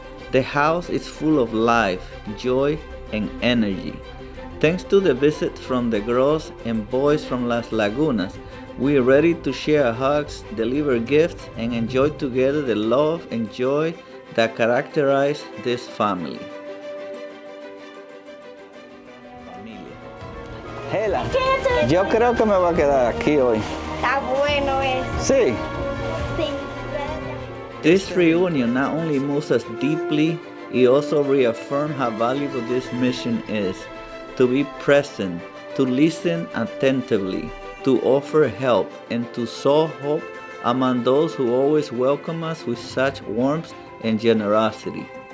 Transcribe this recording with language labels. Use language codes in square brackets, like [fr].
[en] The house is full of life, joy, and energy. Thanks to the visit from the girls and boys from Las Lagunas, we are ready to share hugs, deliver gifts, and enjoy together the love and joy that characterize this family. [es] Hela, yo creo que me va a quedar aquí hoy. Está bueno eso. Sí. Sí. [en] This reunion not only moves us deeply, it also reaffirms how valuable this mission is: to be present, to listen attentively, to offer help, and to sow hope among those who always welcome us with such warmth and generosity.